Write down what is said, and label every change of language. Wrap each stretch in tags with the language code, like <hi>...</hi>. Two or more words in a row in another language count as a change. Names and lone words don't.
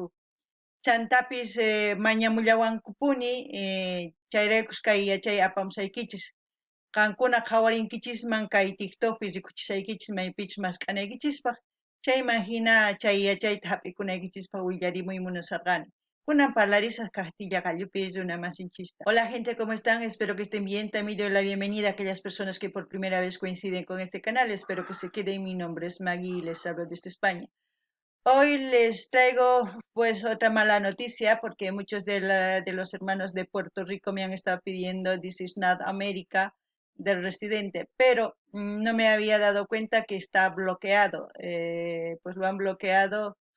<qu>Chantapis mañamullawankupuni chayraykus kay yachay apamsaykichis. Qankuna qhawarinkichikman kay TikTokpi rikuchisaykichis maypichus masq'anaykichispaq chayman hina chay yachayta hap'ikunaykichispaq willarimuy munasarqani. Kunan parlarisaq Castilla Gallupi runa masinchista.</qu> <es>Hola gente, ¿cómo están? Espero que estén bien. También doy la bienvenida a aquellas personas que por primera vez coinciden con este canal. Espero que se queden. Mi nombre es Maggie y les hablo desde España. Hoy les traigo pues otra mala noticia porque muchos de los hermanos de Puerto Rico me han estado pidiendo This is not America del residente, pero no me había dado cuenta que está bloqueado, pues lo han bloqueado.</es>